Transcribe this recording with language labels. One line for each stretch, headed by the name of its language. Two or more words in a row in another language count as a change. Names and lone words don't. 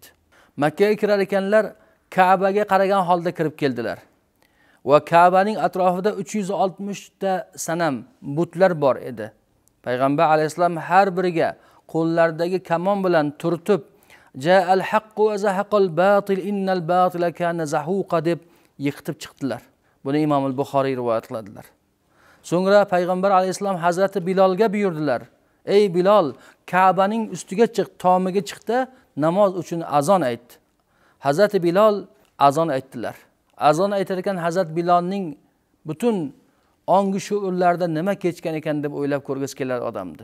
Uzbek: Makkaga kirar ekanlar Ka'baga qaragan holda kirib keldilar. Va Ka'baning atrofida 360 ta sanam, butlar bor edi. Payg'ambar alayhisalom har biriga qo'llaridagi kamon bilan turtib,
Arabic: جاء الحق وزهق الباطل إن الباطل كان زهوقا
Uzbek: deb yiqitib chiqdilar. Buni Imom al-Buxoriy rivoyat qiladilar. So'ngra payg'ambar alayhisalom Hazrati Bilolga buyurdilar: "Ey Bilol, Ka'baning ustiga chiq, tomiga chiqda namoz uchun azon ayt." Hazrati Bilol azon aytdilar. Azon aytar ekan Hazrat Bilolning butun ongi shuurlarida nima kechgan ekan deb o'ylab ko'rgisi kelar odamdi.